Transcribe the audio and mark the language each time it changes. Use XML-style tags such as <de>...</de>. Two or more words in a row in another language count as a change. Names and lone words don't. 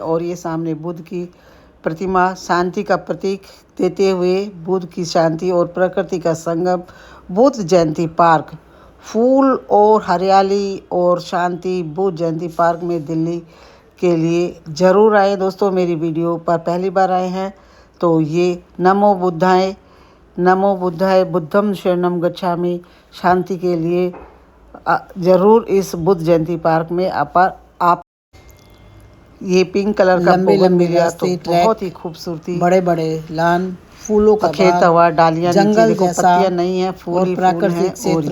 <hi>और ये सामने बुद्ध की प्रतिमा, शांति का प्रतीक देते हुए, बुद्ध की शांति और प्रकृति का संगम, बुद्ध जयंती पार्क। फूल और हरियाली और शांति बुद्ध जयंती पार्क में दिल्ली के लिए ज़रूर आए दोस्तों। मेरी वीडियो पर पहली बार आए हैं तो ये</hi> <pi>नमो बुद्धाय, नमो बुद्धाय, बुद्धम शरणम गच्छामि,</pi> <hi>शांति के लिए ज़रूर इस बुद्ध जयंती पार्क में आप ये</hi> <en>पिंक कलर</en> <hi>का बोगनविलिया तो बहुत ही खूबसूरती, बड़े बड़े लान फूलों का खेत हुआ, डालियां जंगल जैसा, पत्तियां नहीं है, फूल प्राकृतिक क्षेत्र।</hi>